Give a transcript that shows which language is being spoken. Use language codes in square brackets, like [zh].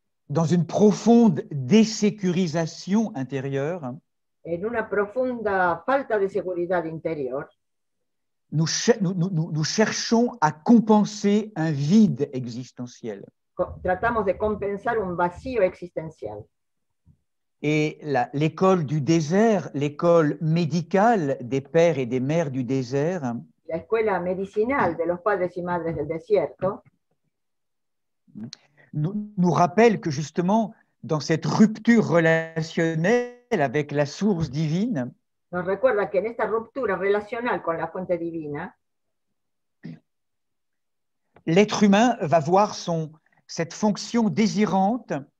[fr] dans une profonde désécurisation intérieure, [es] en una profunda falta de seguridad interior, [fr] nous cherchons à compenser un vide existentiel. [es] Tratamos de compensar un vacío existencial. [fr] Et l'école du désert, l'école médicale des pères et des mères du désert, [es] la escuela medicinal de los padres y madres del desierto, [fr] nous rappelle que justement, dans cette rupture relationnelle avec la source divine, [es] nos recuerda que en esta ruptura relacional con la fuente divina, [fr] l'être humain va voir cette fonction désirante,